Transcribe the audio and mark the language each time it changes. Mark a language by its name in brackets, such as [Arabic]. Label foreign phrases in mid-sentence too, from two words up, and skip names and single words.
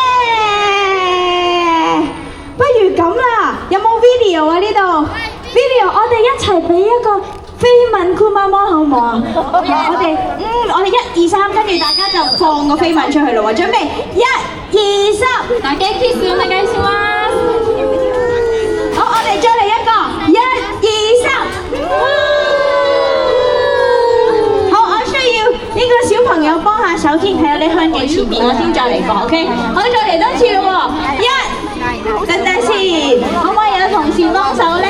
[Cantonese] 不如咁啦，有冇 video 啊？呢度 video， 我哋一齊俾一個飛吻酷媽媽好唔好啊？我哋1、2、3，跟住大家就放個飛吻出去咯喎，準備1、2、3， [Japanese] 大家 kiss お願いします。 [Cantonese] 好，我哋再嚟一個1、2、3，好，我需要呢個小朋友幫下手先，係啊，你向住前面，我先再嚟過 ，OK？好，再嚟多次咯喎，等等先，可唔可以有同事幫手咧？